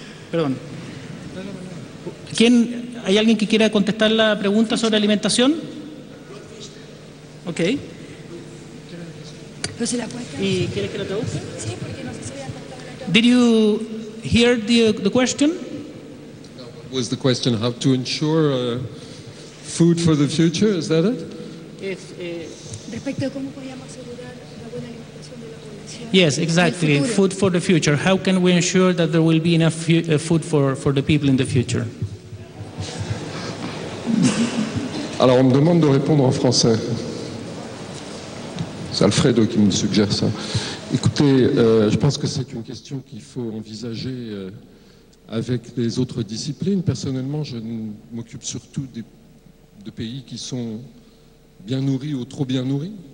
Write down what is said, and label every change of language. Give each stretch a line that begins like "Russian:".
Spanish: Perdón. ¿Hay alguien que quiera contestar la pregunta sobre alimentación? Ok. ¿Y quieres que la traduzca? Sí, porque no sé si había cortado la traducción.
English: Did you hear the question? Was the question how to ensure food for the future? Is that it?
Spanish: Respecto de cómo podíamos asegurar la buena alimentación de la población.
English: Yes, exactly. Food for the future. How can we ensure that there will be enough food for the people in the future?
French: Alors, on me demande de répondre en français. C'est Alfredo qui me suggère ça. Écoutez, je pense que c'est une question qu'il faut envisager avec les autres disciplines. Personnellement, je m'occupe surtout de pays qui sont bien nourris ou trop bien nourris.